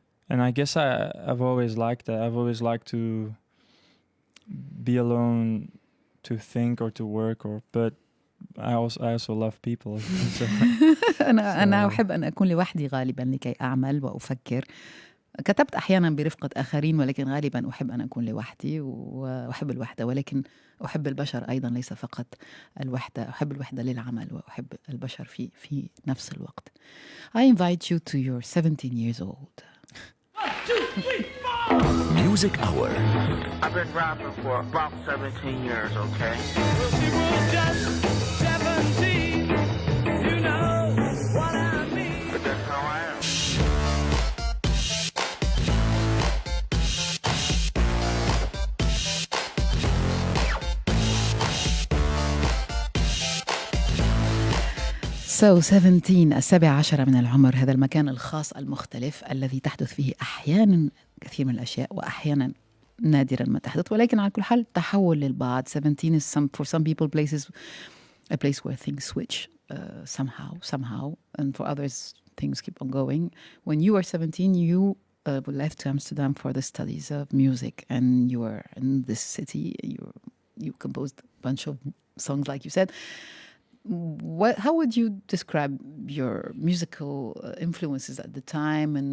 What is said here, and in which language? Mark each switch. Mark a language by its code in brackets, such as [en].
[en] And I guess I've always liked that. I've always liked to be alone to think or to work, but I also love people. [ar] أنا أحب أن أكون لوحدي غالبا لكي أعمل وأفكر. كتبت أحيانا برفقة آخرين، ولكن غالبا أحب أن أكون لوحدي وأحب الوحدة، ولكن أحب البشر أيضا، ليس فقط الوحدة. أحب الوحدة للعمل وأحب البشر في نفس الوقت. [en] I invite you to your 17 years old. 1, 2, 3, 4. Music Hour. I've been rapping for about 17 years, okay? Well, she was just 17. You know what I mean. But that's how I am. So [ar] 17 17 من العمر، هذا المكان الخاص المختلف الذي تحدث فيه أحيانا كثير من الأشياء وأحيانا نادرا ما تحدث، ولكن على كل حال تحول للبعض. [en] 17 is for some people a place where things switch somehow, and for others things keep on going. When you were 17, you left Amsterdam for the studies of music, and you were in this city. You composed a bunch of songs, like you said. How would you describe your musical influences at the time?